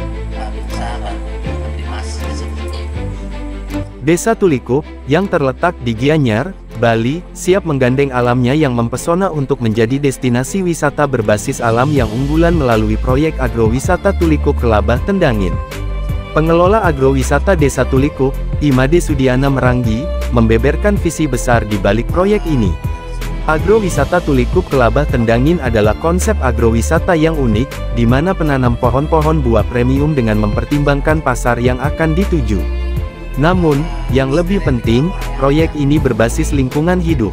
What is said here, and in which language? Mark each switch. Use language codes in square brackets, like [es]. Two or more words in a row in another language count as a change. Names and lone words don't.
[id] Desa Tulikup, yang terletak di Gianyar, Bali, siap menggandeng alamnya yang mempesona untuk menjadi destinasi wisata berbasis alam yang unggulan melalui proyek agrowisata Tulikup Kelabah Tendangin. Pengelola agrowisata Desa Tulikup, Imade Sudiana Meranggi, membeberkan visi besar di balik proyek ini. Agrowisata Tulikup Kelabah Tendangin adalah konsep agrowisata yang unik, di mana penanam pohon-pohon buah premium dengan mempertimbangkan pasar yang akan dituju. Namun, yang lebih penting, proyek ini berbasis lingkungan hidup.